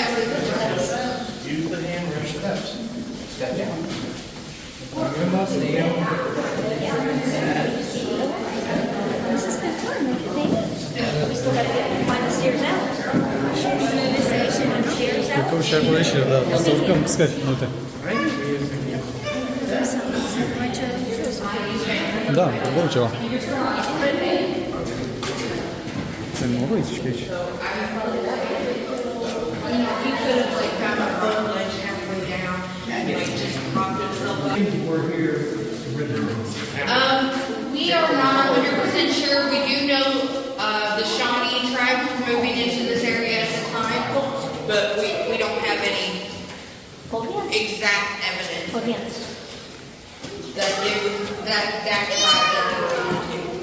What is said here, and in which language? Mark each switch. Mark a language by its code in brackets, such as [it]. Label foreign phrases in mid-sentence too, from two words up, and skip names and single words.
[en] Use the hand steps. Step down. This is good fun, don't you think? We still gotta find the stairs out. Destination and stairs out. [ro] Urcăm și acolo și da, să urcăm scări, uite. Da, vorbim ceva. Să nu vă uiți și pe aici. [en] We are not 100% sure. We do know the Shawnee tribe was moving into this area at the time, but we don't have any exact evidence that that tribe ever moved to.